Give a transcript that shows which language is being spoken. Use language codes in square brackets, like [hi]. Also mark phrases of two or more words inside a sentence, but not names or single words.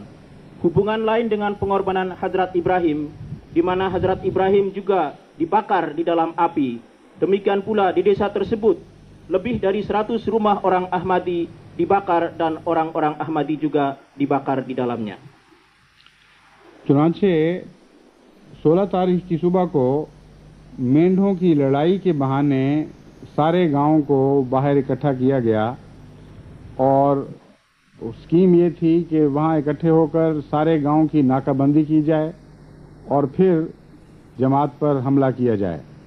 [id] Hubungan lain dengan pengorbanan Hadrat Ibrahim, di mana Hadrat Ibrahim juga dibakar di dalam api. Demikian pula di desa tersebut, lebih dari 100 rumah orang Ahmadi dibakar dan orang-orang Ahmadi juga dibakar di dalamnya. [ur] چنانچہ 16 تاریخ کی صبح کو مینڈھوں کی لڑائی کے بہانے سارے گاؤں کو باہر اکٹھا کیا گیا، اور سکیم یہ تھی کہ وہاں اکٹھے ہو کر سارے گاؤں کی ناکہ بندی کی جائے اور پھر جماعت پر حملہ کیا جائے.